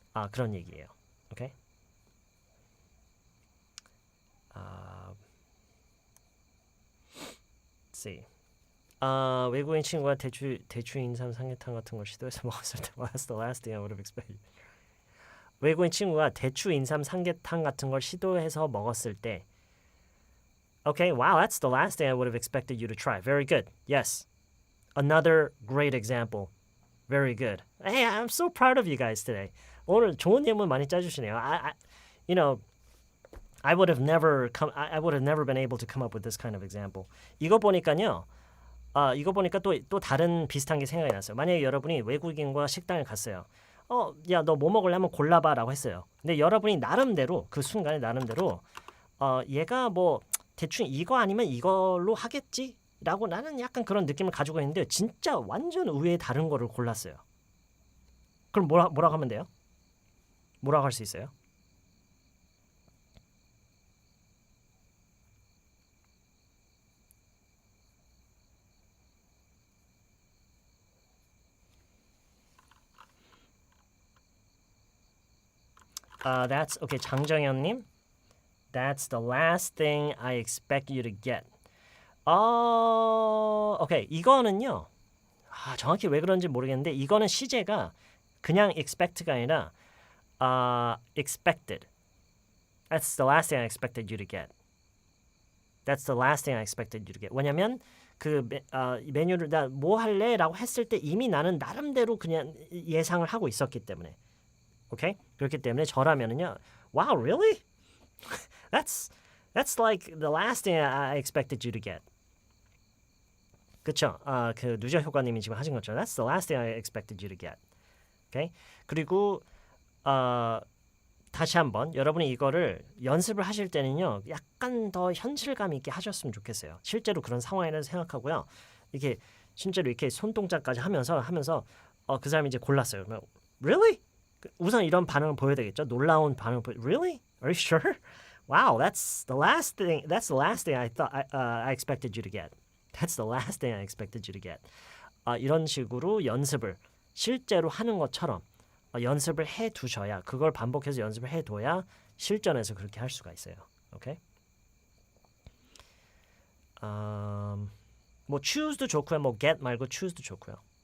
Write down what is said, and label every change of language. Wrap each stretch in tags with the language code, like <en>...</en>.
<ko>그런 얘기예요. 오케이?</ko> <en>see.</en> <ko>외국인 친구가 대추 인삼 삼계탕 같은 걸 시도해서 먹었을 때</ko> <en>What's the last thing I would have expected?</en> <ko>외국인 친구가 대추 인삼 삼계탕 같은 걸 시도해서 먹었을 때</ko> <en>Okay, wow, that's the last thing I would have expected you to try. Very good. Yes. Another great example. Very good. Hey, I'm so proud of you guys today.</en> <ko>오늘 좋은 예문 많이 짜주시네요.</ko> <en>You know, I would have never been able to come up with this kind of example.</en> <ko>이거 보니까요. 이거 보니까 또 다른 비슷한 게 생각이 났어요. 만약에 여러분이 외국인과 식당에 갔어요. 야, 너 뭐 먹을래? 한번 골라봐라고 했어요. 근데 여러분이 나름대로 그 순간에 나름대로 얘가 뭐 대충 이거 아니면 이걸로 하겠지? 라고 나는 약간 그런 느낌을 가지고 있는데 진짜 완전 의외의 다른 거를 골랐어요. 그럼 뭐라고 하면 돼요? 뭐라고 할 수 있어요?</ko> <en>That's okay. 장정현님, that's the last thing I expect you to get.</en> <ko>오케이. 이거는요. 정확히 왜 그런지 모르겠는데 이거는 시제가 그냥 expect가 아니라 expected.</ko> <en>That's the last thing I expected you to get. That's the last thing I expected you to get.</en> <ko>왜냐면 그 메뉴를 나 뭐 할래라고 했을 때 이미 나는 나름대로 그냥 예상을 하고 있었기 때문에. 오케이? 그렇기 때문에 저라면은요.</ko> <en>Wow, really? That's like the last thing I expected you to get.</en> <ko>그쵸? 그 누저 효과님이 지금 하신 것처럼</ko> <en>That's the last thing I expected you to get.</en> <ko>오케이? 그리고 다시 한번 여러분이 이거를 연습을 하실 때는요. 약간 더 현실감 있게 하셨으면 좋겠어요. 실제로 그런 상황이라고 생각하고요. 이렇게 실제로 이렇게 손동작까지 하면서 그 사람이 이제 골랐어요.</ko> <en>Really?</en> <ko>우선 이런 반응을 보여야 되겠죠. 놀라운 반응을</ko> <en>Really? Are you sure? Wow, that's the last thing I thought I expected you to get. That's the last thing I expected you to get.</en> <ko>이런 식으로 연습을 실제로 하는 것처럼 연습을 해 두셔야 그걸 반복해서 연습을 해 둬야 실전에서 그렇게 할 수가 있어요. 오케이? 뭐 choose도 좋고요. 뭐 get 말고 choose도 좋고요.</ko>